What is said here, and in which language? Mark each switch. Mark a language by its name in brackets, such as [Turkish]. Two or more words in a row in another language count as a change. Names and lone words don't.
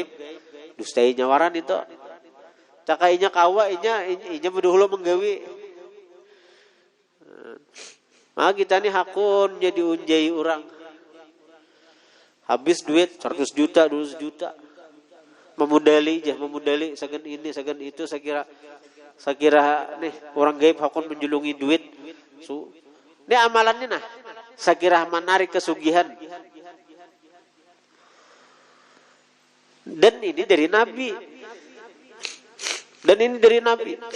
[Banjar] Dustai nyawaran itu. Cakainya kawa inya berdahulu menggawi. Nah kita nih hakun jadi unjai orang. Habis duit 100 juta, 200 juta. Memudali segan ini, segan itu, saya kira nih orang gaib hakun menjulungi duit. Ini amalannya nah, saya kira menarik kesugihan. Dan ini dari Nabi. Dan ini dari Nabi.